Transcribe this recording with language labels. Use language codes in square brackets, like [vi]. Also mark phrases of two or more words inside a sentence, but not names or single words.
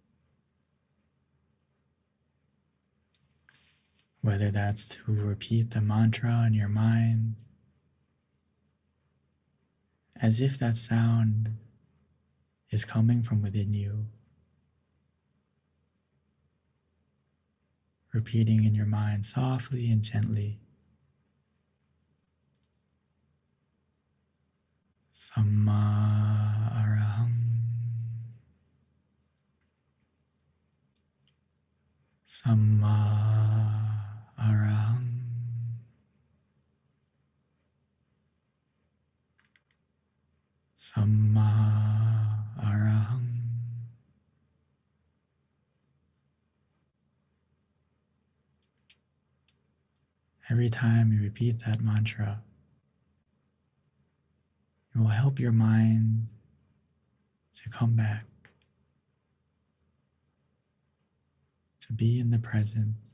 [en] Whether that's to repeat the mantra in your mind, as if that sound is coming from within you. Repeating in your mind softly and gently. [pi] Samma araham. Samma araham. Samma araham. [en] Every time you repeat that mantra, it will help your mind to come back, to be in the present.